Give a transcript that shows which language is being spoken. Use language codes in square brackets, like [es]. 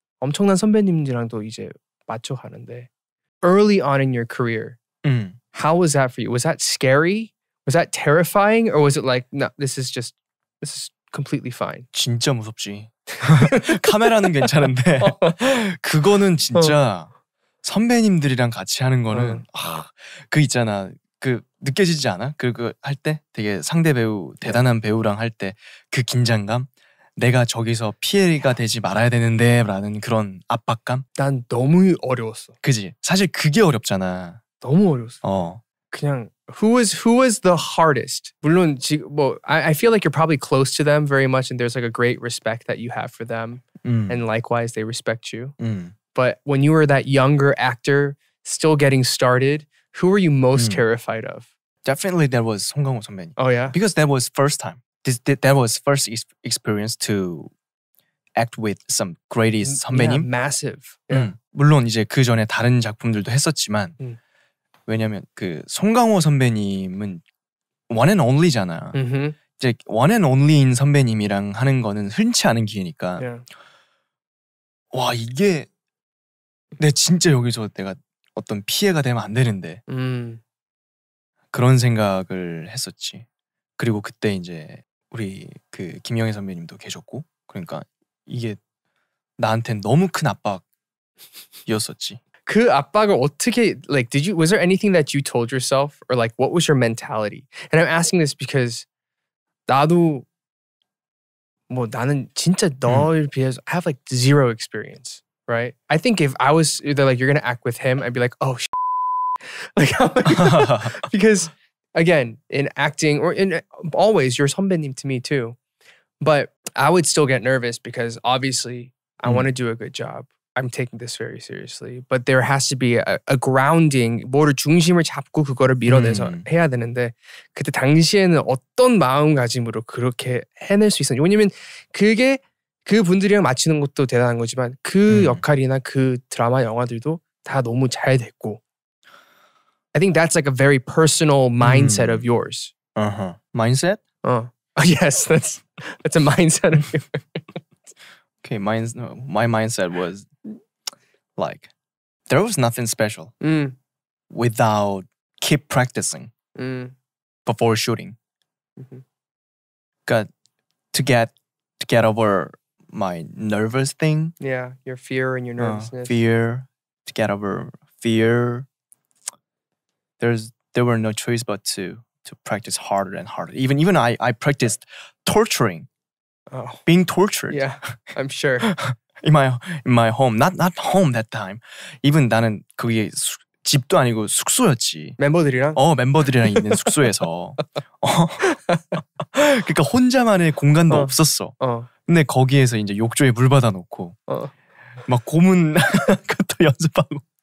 [ko] 엄청난 선배님들이랑도 이제 맞춰 가는데 [en] early on in your career, how was that for you? Was that scary? Was that terrifying? Or was it like, no, this is completely fine. [ko] 진짜 무섭지. 카메라는 괜찮은데 그거는 진짜 선배님들이랑 같이 하는 거는 그 있잖아. 그 느껴지지 않아? 그 할 때 되게 상대 배우 대단한 배우랑 할 때 그 긴장감? 내가 저기서 피해가 되지 말아야 되는데 라는 그런 압박감? 난 너무 어려웠어. 그지? 사실 그게 어렵잖아. 너무 어려웠어. 그냥 [en] who was the hardest? [ko] 물론 뭐 [en] I feel like you're probably close to them very much and there's like a great respect that you have for them and likewise they respect you. But when you were that younger actor still getting started, who were you most terrified of? Definitely that was 송강호 선배님. Oh yeah? Because that was first time. That was first experience to act with some greatest 선배님. Yeah, massive. Yeah. [ko] 물론 이제 그 전에 다른 작품들도 했었지만 왜냐면 그 송강호 선배님은 [en] one and only [ko] 잖아. 이제 [en] one and only [ko] 인 선배님이랑 하는 거는 흔치 않은 기회니까. [en] Yeah. [ko] 와 이게 내 진짜 여기서 내가 어떤 피해가 되면 안 되는데 그런 생각을 했었지. 그리고 그때 이제 우리 그 김영애 선배님도 계셨고 그러니까 이게 나한텐 너무 큰 압박이었었지. 그 압박을 어떻게 [en] like was there anything that you told yourself or like what was your mentality? And I'm asking this because [ko] 나도 뭐 나는 진짜 너에 비해서 [en] I have like zero experience, right? I think if I was they're like you're gonna act with him, I'd be like oh like because again in acting or in always you're 선배님 to me too, but I would still get nervous because obviously I want to do a good job. I'm taking this very seriously. But there has to be a grounding, [ko] 뭐를 중심을 잡고 그거를 밀어내서 해야 되는데 그때 당시에는 어떤 마음가짐으로 그렇게 해낼 수 있었는지. 왜냐면 그게 그 분들이랑 맞추는 것도 대단한 거지만 그 역할이나 그 드라마 영화들도 다 너무 잘 됐고 [en] I think that's like a very personal mindset of yours. Mindset? Yes, that's a mindset of yours. Okay, my mindset was like there was nothing special without keep practicing before shooting. Got to get over my nervous thing. Yeah, your fear and your nervousness. Fear to get over fear. There were no choice but to practice harder and harder. Even I practiced torturing. Being tortured. Yeah, I'm sure. in my home, not home that time. [ko] Even 나는 그게 집도 아니고 숙소였지. 멤버들이랑? 멤버들이랑 있는 숙소에서. 그러니까 혼자만의 공간도 없었어. 근데 거기에서 이제 욕조에 물 받아놓고 막 고문 것도 연습하고.